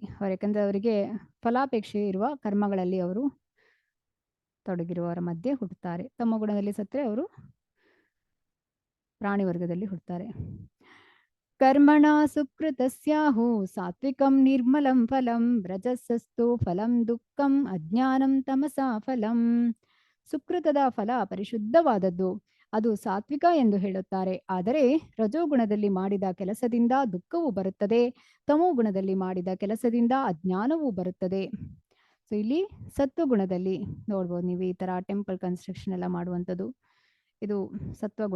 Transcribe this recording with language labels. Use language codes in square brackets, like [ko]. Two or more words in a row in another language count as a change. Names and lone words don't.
[kn] ಯಾಕಂದ್ರೆ ಅವರಿಗೆ ಫಲಾಪೇಕ್ಷೆ ಇರುವ ಕರ್ಮಗಳಲ್ಲಿ ಅವರು ತೊಡಗಿರುವವರ ಮಧ್ಯೆ ಹುಟ್ಟುತ್ತಾರೆ. ತಮೋಗುಣದಲ್ಲಿ ಸತ್ರೆ ಅವರು ಪ್ರಾಣಿ ವರ್ಗದಲ್ಲಿ ಹುಟ್ಟುತ್ತಾರೆ. [sa] ಕರ್ಮಣ ಸುಕೃತಸ್ಯಾಹು ಸಾತ್ವಿಕಂ ನಿರ್ಮಲಂ ಫಲಂ ರಜಸ್ಸಸ್ತು ಫಲಂ ದುಃಖಂ ಅಜ್ಞಾನಂ ತಮಸಾ ಫಲಂ. [kn] ಸುಕೃತದ ಫಲ ಪರಿಶುದ್ಧವಾದದ್ದು, ಅದು ಸಾತ್ವಿಕ ಎಂದು ಹೇಳುತ್ತಾರೆ. ಆದರೆ ರಜೋಗುಣದಲ್ಲಿ ಮಾಡಿದ ಕೆಲಸದಿಂದ ದುಃಖವು ಬರುತ್ತದೆ, ತಮೋಗುಣದಲ್ಲಿ ಮಾಡಿದ ಕೆಲಸದಿಂದ ಅಜ್ಞಾನವೂ ಬರುತ್ತದೆ. ಸೊ ಇಲ್ಲಿ ಸತ್ವಗುಣದಲ್ಲಿ ನೋಡ್ಬೋದು ನೀವು ಈ ತರ [en] temple construction [kn] ಎಲ್ಲ ಮಾಡುವಂಥದ್ದು, ಇದು ಸತ್ವಗುಣ.